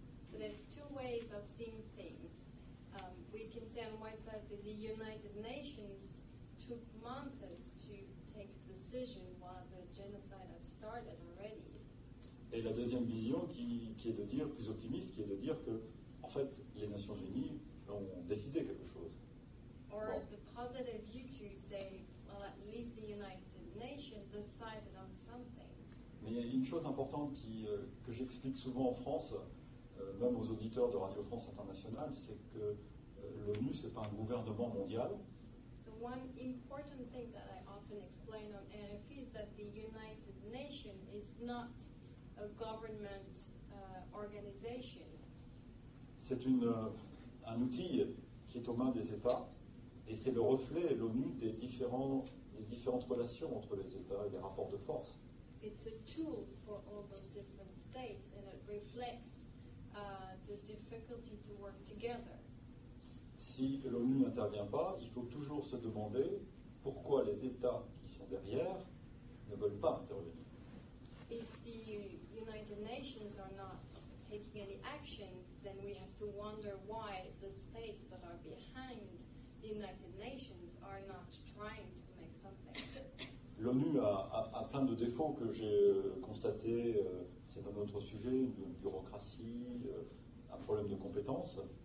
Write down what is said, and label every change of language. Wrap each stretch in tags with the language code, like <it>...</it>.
<en>So there's two ways of seeing things. We can say on one side that the United Nations took months to take a decision while the genocide had started already.</en> <fr>Et la deuxième vision qui est de dire, plus optimiste, qui est de dire que, en fait, les Nations Unies ont décidé quelque chose.</fr> <en>Or the positive view to say, well, at least the United Nations decided on something.</en> <fr>Mais il y a une chose importante que j'explique souvent en France, même aux auditeurs de Radio France Internationale, c'est que l'ONU, ce n'est pas un gouvernement mondial.</fr> <en>So one important thing that I often explain on RFI is that the United Nations is not a government organization.</en> <fr>C'est un outil qui est aux mains des États et c'est le reflet, l'ONU, des différentes relations entre les États et des rapports de force.</fr> <en>It's a tool for all those different states and it reflects the difficulty to work together.</en> <fr>Si l'ONU n'intervient pas, il faut toujours se demander pourquoi les États qui sont derrière ne veulent pas intervenir.</fr> <en>If the United Nations are not taking any actions, then we have to wonder why the states that are behind the United Nations are not trying to make something.</en> <fr>L'ONU a plein de défauts que j'ai constatés, c'est un autre sujet, une bureaucratie, un problème de compétences.</fr>